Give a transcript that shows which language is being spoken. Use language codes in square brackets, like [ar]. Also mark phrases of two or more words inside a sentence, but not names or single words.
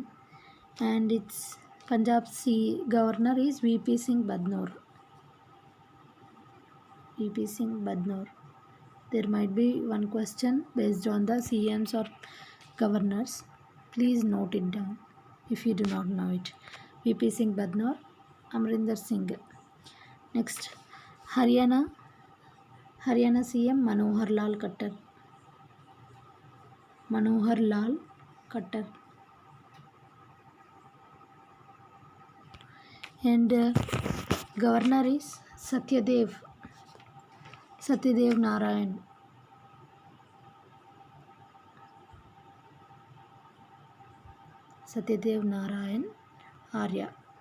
[en] And its Punjab governor is VP Singh Badnoor. VP Singh Badnoor. There might be one question based on the CMs or governors. Please note it down if you do not know it. VP Singh Badnoor, Amarinder Singh. Next, Haryana CM Manohar Lal Khattar. Manohar Lal Khattar. And governor is Satyadev Narayan. Satyadev Narayan Arya.